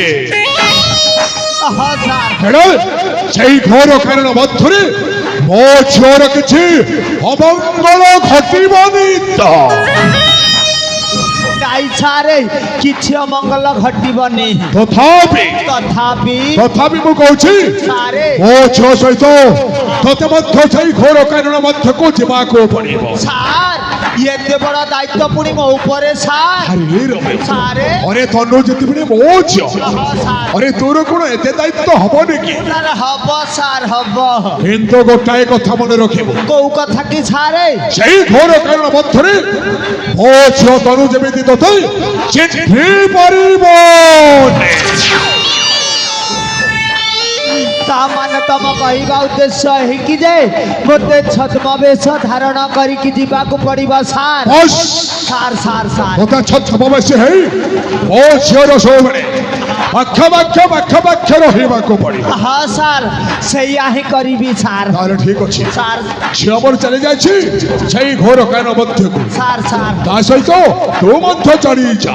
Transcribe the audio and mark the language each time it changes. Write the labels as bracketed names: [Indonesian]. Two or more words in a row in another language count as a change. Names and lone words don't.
[Odia] ହଁ ସାର୍ ହେଲେ ସେଇ ଘୋର କାରଣ ମଧ୍ୟରେ ମୋ ଝିଅର କିଛି ଅମଙ୍ଗଳ ଘଟିବନି ତ? ତାଇ ସାରେ କିଛି ଅମଙ୍ଗଳ ଘଟିବନି ତଥାପି ମୁଁ କହୁଛି সারে ମୋ ଝିଅ ସହିତ ତତେ ମଧ୍ୟ ସେଇ ଘୋର କାରଣ ମଧ୍ୟକୁ ଯିବାକୁ ପଡ଼ିବ। ସାର୍ ଏତେ ବଡ଼ ଦାୟିତ୍ୱ ପୁଣି ମୋ ଉପରେ ସାର୍ ଆରେ ରମେଶ সারে अरे ତନୁ ଯେତେବେଳେ ମୋ ଝିଅ স্যার अरे ତୋର କ'ଣ ଏତେ ଦାୟିତ୍ୱ ହବନି କି? ସାର୍ ହବ ସାର୍ ହବ କିନ୍ତୁ ଗୋଟାଏ କଥା ମନେ ରଖିବୁ କୋଉ କଥା କି ସାରେ ସେଇ ଘୋର କାରଣ ମଧ୍ୟରେ ମୋ ଝିଅ ତନୁ ଯେମିତି ତତେ ଚିହ୍ନି ପାରିବନି। ତା ମାନେ ତମ କହିବା ଉଦ୍ଦେଶ୍ୟ ହେକି ଯେ ମତେ ଛଦ୍ମବେଶ ଧାରଣ କରିକି ଯିବା ପଡ଼ିବ ସାର୍ ବସ୍ ସାର୍ ସାର୍ ସାର୍ ତତେ ଛଦ୍ମବେଶୀ ହେଇ ମୋ ଝିଅର ସବୁବେଳେ ପାଖ ରହିବାକୁ ପଡ଼ିବ। ହଁ ସାର୍ ସେଇଆ ହିଁ କରିବି ସାର୍। ତାହେଲେ ଠିକ ଅଛି, ସାର୍ ଝିଅ ମୋର ଚାଲି ଯାଇଛି ସେଇ ଘୋର କାନ ମଧ୍ୟକୁ, ସାର୍ ସାର୍ ତା ସହିତ ତୁ ମଧ୍ୟ ଚାଲି ଯା।